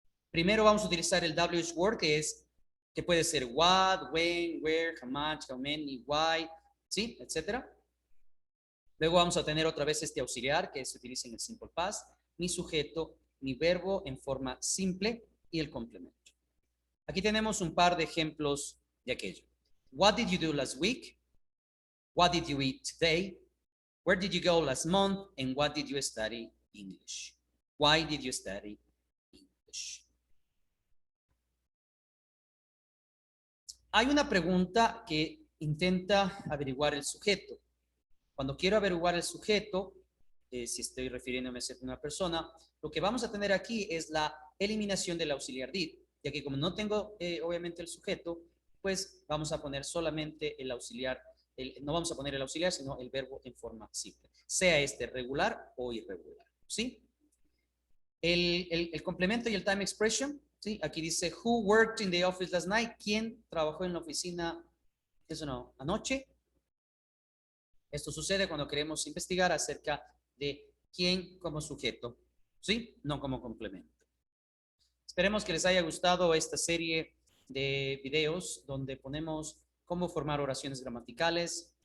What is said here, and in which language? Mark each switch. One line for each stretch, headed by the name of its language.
Spanish: Primero vamos a utilizar el WH word, que puede ser
English: what, when, where, how much, how many, why,
Spanish: ¿sí? Etcétera. Luego vamos a tener otra vez este auxiliar que se utiliza en el simple past, mi sujeto, mi verbo en forma simple y el complemento. Aquí tenemos un par de ejemplos de aquello.
English: What did you do last week? What did you eat today? Where did you go last month? And what did you study English? Why did you study English?
Spanish: Hay una pregunta que intenta averiguar el sujeto. Cuando quiero averiguar el sujeto, si estoy refiriéndome a una persona, lo que vamos a tener aquí es la eliminación del auxiliar did, ya que como no tengo obviamente el sujeto, pues vamos a poner solamente el auxiliar, no vamos a poner el auxiliar, sino el verbo en forma simple, sea este regular o irregular, ¿sí? El complemento y el time expression, ¿sí? Aquí dice,
English: who worked in the office last night?
Spanish: ¿Quién trabajó en la oficina anoche? Esto sucede cuando queremos investigar acerca de quién como sujeto, ¿sí? No como complemento. Esperemos que les haya gustado esta serie de videos donde ponemos cómo formar oraciones gramaticales.